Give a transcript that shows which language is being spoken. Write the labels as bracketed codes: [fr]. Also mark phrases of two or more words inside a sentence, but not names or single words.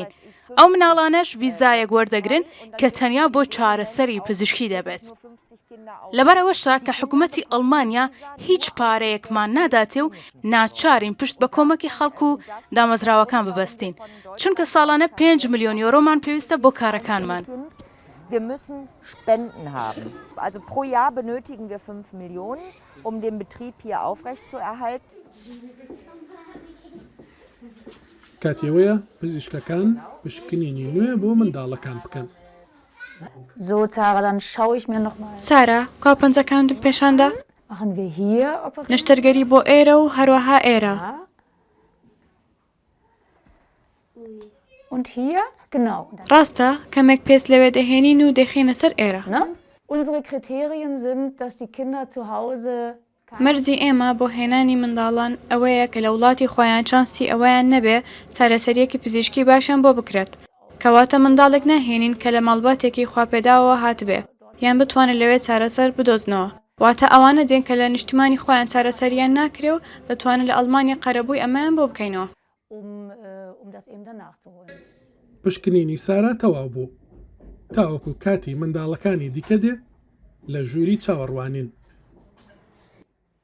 [ckb] ئەو مناڵانەش ڤیزایەک وەردەگرن کە تەنیا بۆ چارەسەری پزیشکی دەبێت. لەبەرەوەشە کە حکوومەتی ئەڵمانیا هیچ پارەیەکمان ناداتێ و ناچارین پشت بە کۆمەکی خەڵک و دامەزراوەکان ببەستین، چونکە ساڵانە 5 ملیۆن یۆرۆمان پێویستە بۆ کارەکانمان. [de] Wir müssen Spenden haben. Also pro Jahr benötigen wir 5 Millionen, um den Betrieb hier aufrechtzuerhalten. [ckb] کاتێوەیە پزیشکەکان پشکنینی نوێ بۆ منداڵەکان بکەن. [de] So, Sarah, dann schaue ich mir noch mal. [ckb] سارا، کاپەنجەکانت پیشاندا؟ [de] Machen wir hier Operation? [ckb] نەشتەرگەری بۆ ئێرە و هەروەها ئێرە. [de] Und hier? Genau. [ckb] ڕاستە کەمێک پێست لەوێ دەهێنین و دەخێنە سەر ئێرە. [de] Ne? Unsere Kriterien sind, dass die Kinder zu Hause [ckb] مەرجی ئێمە بۆ هێنانی منداڵان ئەوەیە کە لە وڵاتی خۆیان چانسی ئەوەیان نەبێ چارەسەریەکی پزیشکی باشیان بۆ بکرێت. کەواتە منداڵێک ناهێنین کە لە ماڵباتێکی خواپێداوە هاتبێ یان بتوانێت لەوێ چارەسەر بدۆزنەوە. واتە ئەوانە دێن کە لە نیشتیمانی خۆیان چارەسەریان ناکرێ و دەتوانن لە ئەڵمانیا قەرەبووی ئەمەیان بۆ بکەینەوە. [de] das eben dann nachzuholen. [ckb] پشکنینی سارا تەواو بوو. تاوەکو کاتی منداڵەکانی دیکە دێ لە ژووری چاوەڕوانین.